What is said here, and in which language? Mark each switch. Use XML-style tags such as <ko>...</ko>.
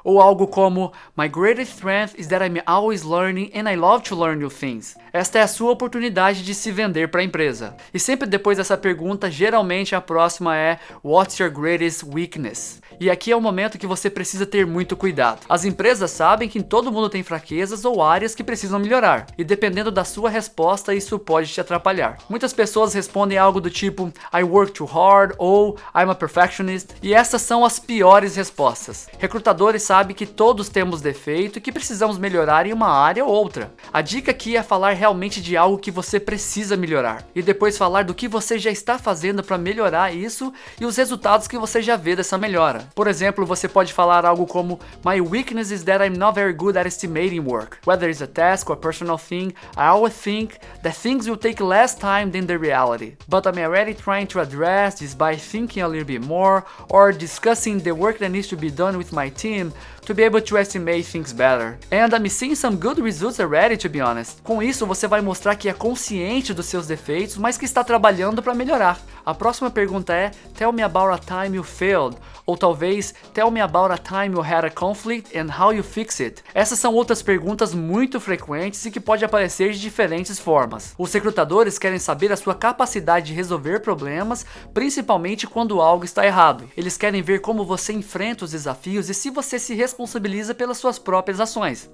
<pt>Ou algo como</pt> <en>My greatest strength is that I'm always learning and I love to learn new things.</en> <pt>Esta é a sua oportunidade de se vender para a empresa. E sempre depois dessa pergunta, geralmente a próxima é</pt> <en>What's your greatest weakness?</en> <pt>E aqui é o momento que você precisa ter muito cuidado. As empresas sabem que todo mundo tem fraquezas ou áreas que precisam melhorar. E dependendo da sua resposta, isso pode te atrapalhar. Muitas pessoas respondem algo do tipo</pt> <en>I work too hard</en> <pt>ou</pt> <en>I'm a perfectionist.</en> <pt>E essas são as piores respostas. Recrutadores sabem que todos temos defeito e que precisamos melhorar em uma área ou outra. A dica aqui é falar realmente de algo que você precisa melhorar. E depois falar do que você já está fazendo para melhorar isso e os resultados que você já vê dessa melhora. Por exemplo, você pode falar algo como</pt> <en>My weakness is that I'm not very good at estimating work. Whether it's a task or a personal thing, I always think that things will take less time than the reality. But I'm already trying to address this by thinking a little bit more or discussing the work that needs to be done with my team to be able to estimate things better. And I'm seeing some good results already, to be honest.</en> <pt>Com isso, você vai mostrar que é consciente dos seus defeitos, mas que está trabalhando para melhorar. A próxima pergunta é</pt> <en>Tell me about a time you failed.</en> <pt>Ou talvez</pt> <en>Tell me about a time you had a conflict and how you fix it.</en> <pt>Essas são outras perguntas muito frequentes e que podem aparecer de diferentes formas. Os recrutadores querem saber a sua capacidade habilidade de resolver problemas, principalmente quando algo está errado. Eles querem ver como você enfrenta os desafios e se você se responsabiliza pelas suas próprias ações.</pt>